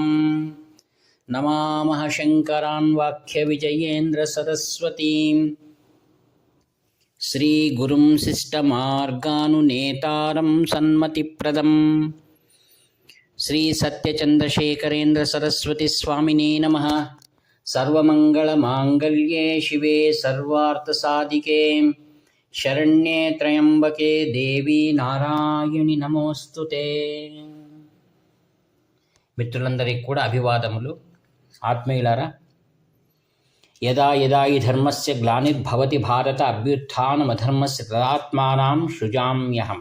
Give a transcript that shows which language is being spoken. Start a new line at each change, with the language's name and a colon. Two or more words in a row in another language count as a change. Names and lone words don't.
Sanskrit: नमामः शङ्करान् वाक्यविजयेन्द्रसरस्वतीं श्रीगुरुं शिष्टमार्गानुनेतारं सन्मतिप्रदं श्रीसत्यचन्द्रशेखरेन्द्रसरस्वतीस्वामिने नमः। सर्वमङ्गलमाङ्गल्ये शिवे सर्वार्थसाधिके शरण्ये त्र्यम्बके देवी నారాయణి నమోస్తుతే।
Telugu: మిత్రులందరికీ కూడా అభివాదములు।
Sanskrit: ఆత్మీయులారా, యదా యదా ఈ ధర్మస్య గ్లానిర్భవతి భారత అభ్యుత్థానమధర్మస్య తదాత్మానాం సృజామ్యహం।